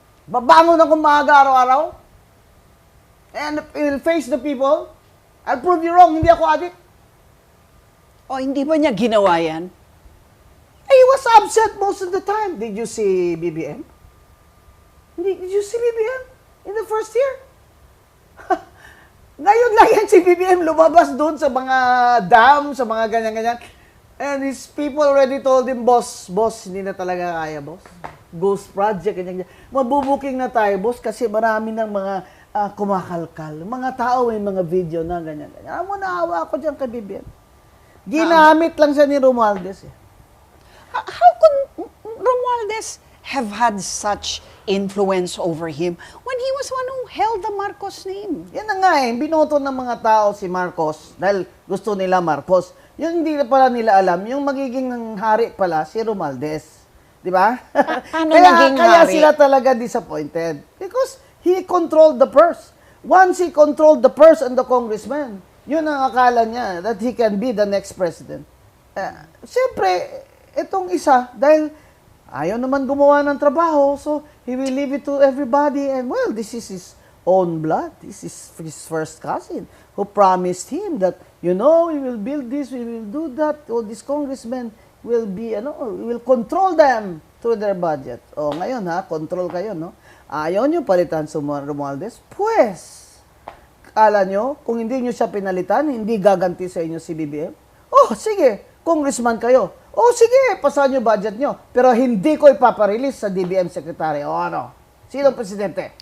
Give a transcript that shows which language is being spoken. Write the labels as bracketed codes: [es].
[tl] Babangon ako maaga araw-araw. [en] And I'll face the people. I'll prove you wrong. [tl] Hindi ako addict. Hindi ba niya ginawa yan? [en] He was upset most of the time. Did you see BBM? Did you see BBM in the first year? [tl] Ngayon lang yan si BBM lumabas doon sa mga dam, sa mga ganyan-ganyan. [en] And his people already told him, boss, [tl] hindi na talaga kaya, [en] boss. Ghost project, ganyan. [tl] Mabubuking na tayo, boss, kasi marami ng mga kumakalkal. Mga tao may mga video na ganyan-ganyan. Alam mo, naawa ako dyan kay BBM. Ginamit lang siya ni Romualdez. [en] How could Romualdez have had such influence over him when he was one who held the Marcos name? [tl] Yan na nga binoto ng mga tao si Marcos dahil gusto nila Marcos. Yung hindi pala nila alam, yung magiging hari pala si Romualdez. Di ba? Paano naging kaya hari? sila talaga [en] disappointed. Because he controlled the purse. Once he controlled the purse and the congressman, [tl] yun ang akala niya, [en] that he can be the next president. [tl] Siyempre, itong isa, dahil ayaw naman gumawa ng trabaho, [en] so he will leave it to everybody. And well, this is his own blood. This is his first cousin who promised him that, we will build this, we will do that. All these congressmen will be, we will control them through their budget. [tl] Ngayon control kayo, no? Ayaw nyo palitan sa Romualdez? Pues, kala nyo, kung hindi nyo siya pinalitan, hindi gaganti sa inyo si BBM? Sige, congressman kayo. Sige, pasahan nyo budget nyo. Pero hindi ko ipaparelease sa DBM secretary. Sinong presidente?